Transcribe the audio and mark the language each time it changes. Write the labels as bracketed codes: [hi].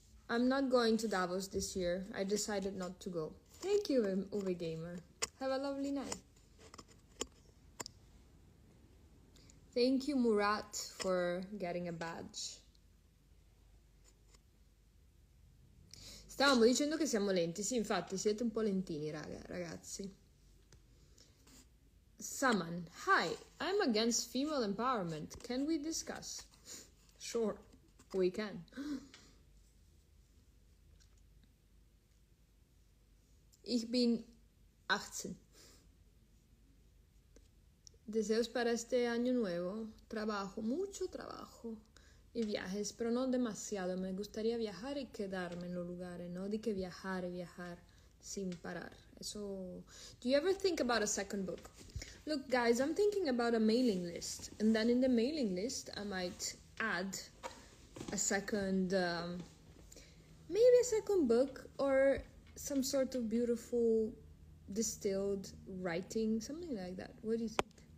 [en] I'm not going to Davos this year. I decided not to go. Thank you, Uwe Gamer. Have a lovely night. Thank you, Murat, for getting a badge. [it] Stavamo dicendo che siamo lenti. Sì, infatti, siete un po' lentini, ragazzi. [en] Saman, hi, I'm against female empowerment. Can we discuss? Sure, we can. [de] Ich bin 18. [es] Deseos para este año nuevo. Trabajo, mucho trabajo. Y viajes, pero no demasiado. Me gustaría viajar y quedarme en los lugares. No de que viajar sin parar. Eso. [en] Do you ever think about a second book? Look, guys, I'm thinking about a mailing list. And then in the mailing list, I might add a second, maybe a second book or some sort of beautiful distilled writing, something like that. What do you think?